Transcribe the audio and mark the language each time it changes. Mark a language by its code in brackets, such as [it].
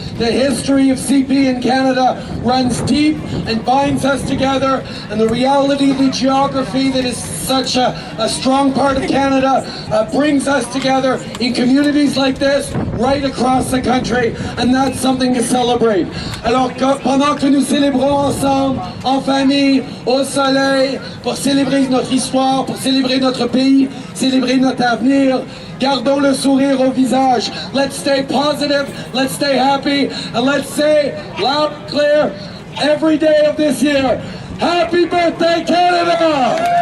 [en] The history of CP in Canada runs deep and binds us together, and the reality of the geography that is such a strong part of Canada brings us together in communities like this right across the country, and that's something to celebrate. [fr] Alors, pendant que nous célébrons ensemble, en famille, au soleil, pour célébrer notre histoire, pour célébrer notre pays, célébrer notre avenir, Gardons le sourire au visage. [en] Let's stay positive, let's stay happy, and let's say loud and clear every day of this year, Happy birthday, Canada!